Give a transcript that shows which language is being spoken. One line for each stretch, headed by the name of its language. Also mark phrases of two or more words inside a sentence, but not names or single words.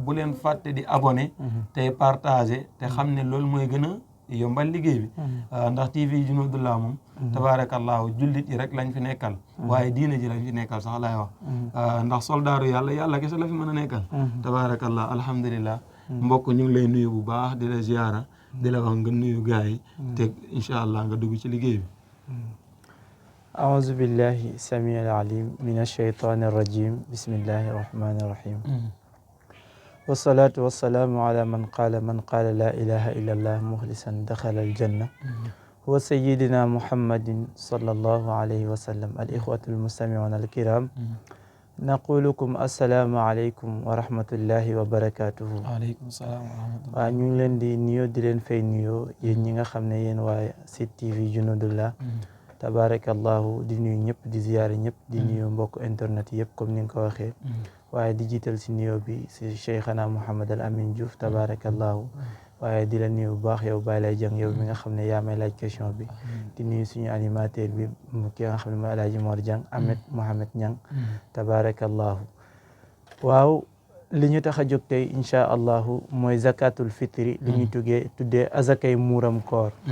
Wolof: bu leen fàtte di abonné tey partagé te xam ne loolu mooy gën a yombal liggéey bi ndax TV Junudullah moom tabaarakallaahu jullit yi rek lañ fi nekkal waaye diine ji lañ fi nekkal sax laay wax ndax soldaaru yàlla kese la fi mën a nekkal
Arabic: تبارك الله الحمد لله
Wolof: mbokk ñu ngi lay nuyu bu baax di la ziyaara di la wax nga nuyu gaa yi te
Arabic: إن شاء الله
Wolof: nga dugg ci liggéey bi
Arabic: أعوذ بالله السميع العليم من الشيطان الرجيم بسم الله الرحمن الرحيم والصلاة والسلام على من قال لا إله إلا الله مخلصا دخل الجنة هو سيدنا محمد صلى الله عليه وسلم الإخوة المستمعون الكرام نقول لكم السلام عليكم ورحمة الله وبركاته وعليكم السلام ورحمة الله
Wolof: waaw ñu ngi leen di nuyoo di leen fay nuyoo yéen ñi nga xam ne yéen waa site TV Junudullah tabarakallahu di nuyu ñëpp di ziyaare ñëpp di nuyu mbokk internet yëpp comme ni nga ko waxee waaye di jiital si nuyoo bi si Cheikhana Mouhamed Al Amin Diouf tabarakallahu waaye di la nuyu bu baax yow Baye Lay Jang yow mi nga xam ne yaa may laaj question bi di nuyu suñu animateur bi ki nga xam ne mooy Alaaji Mor Jang Ahmed Mohamed Ñang tabarakallahu waaw li ñu tax a jóg tey
Arabic: إن شاء الله
Wolof: mooy
Arabic: زكاة الفطر
Wolof: li ñu tuddee azakay muuram koor